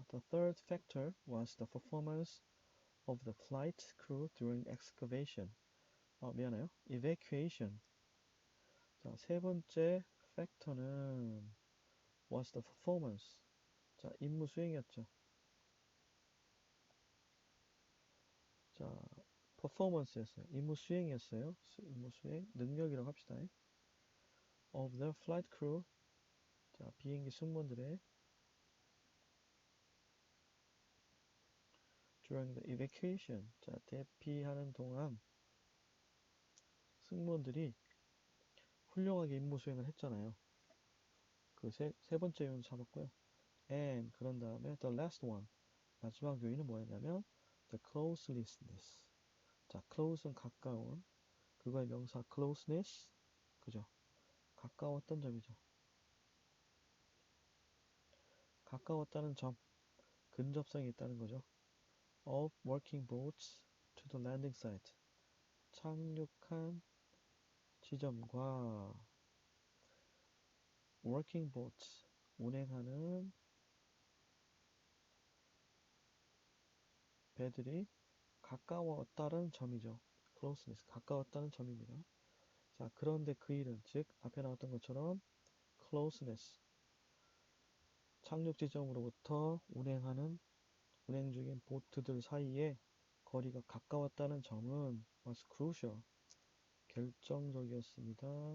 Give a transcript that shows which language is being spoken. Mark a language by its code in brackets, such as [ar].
[en] The third factor was the performance of the flight crew during excavation. [ko] 미안해요. [en] evacuation. [ko] 자, 세 번째 팩터는 [en] was the performance. [ko] 자, 임무 수행이었죠. 자, performance였어요. 임무 수행이었어요. 임무 수행, 능력이라고 합시다. [en] of the flight crew. [ko] 자, 비행기 승무원들의 [en] during the evacuation. [ko] 자, 대피하는 동안 승무원들이 훌륭하게 임무 수행을 했잖아요. 그 세 번째 요인 잡았고요. [en] and [ko] 그런 다음에 [en] the last one. [ko] 마지막 요인은 뭐였냐면 [en] the closeness. [ko] 자, close는 가까운. 그거의 명사 closeness. 그죠? 가까웠던 점이죠. 가까웠다는 점. 근접성이 있다는 거죠. [en] Of working boats to the landing site. [ko] 착륙한 지점과 [en] working boats, [ko] 운행하는 배들이 가까웠다는 점이죠. closeness, 가까웠다는 점입니다. 자, 그런데 그 일은, 즉 앞에 나왔던 것처럼 closeness, 착륙 지점으로부터 운행 중인 보트들 사이에 거리가 가까웠다는 점은 [en] was crucial, [ko] 결정적이었습니다.